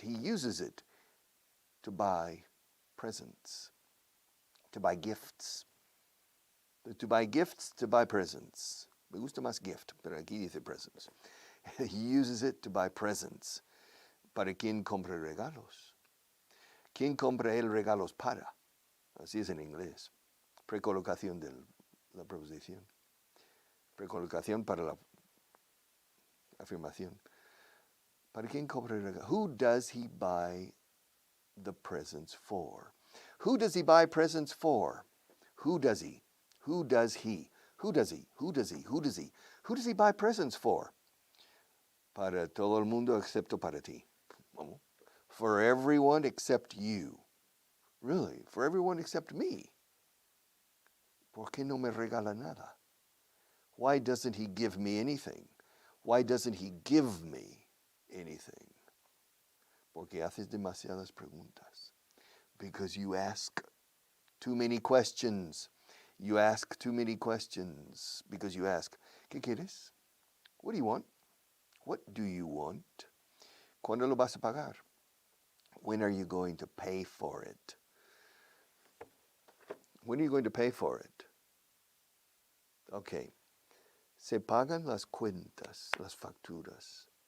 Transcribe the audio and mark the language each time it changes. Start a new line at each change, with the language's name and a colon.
English: He uses it to buy presents, to buy gifts. To buy gifts, to buy presents.
Spanish: Me gusta más gift, pero aquí dice presents.
English: He uses it to buy presents.
Spanish: ¿Para quién compra regalos? ¿Quién compra él regalos para? Así es en inglés. Precolocación de la preposición. Precolocación para la afirmación. ¿Para quién compra regalos?
English: Who does he buy the presents for? Who does he buy presents for? Who does he? Who does he? Who does he? Who does he? Who does he? Who does he buy presents for?
Spanish: Para todo el mundo excepto para ti.
English: For everyone except you. Really? For everyone except me?
Spanish: ¿Por qué no me regala nada?
English: Why doesn't he give me anything? Why doesn't he give me anything?
Spanish: Porque haces demasiadas preguntas.
English: Because you ask too many questions. You ask too many questions because you ask,
Spanish: ¿qué quieres?
English: What do you want? What do you want?
Spanish: ¿Cuándo lo vas a pagar?
English: When are you going to pay for it? When are you going to pay for it? Okay.
Spanish: Se pagan las cuentas, las facturas.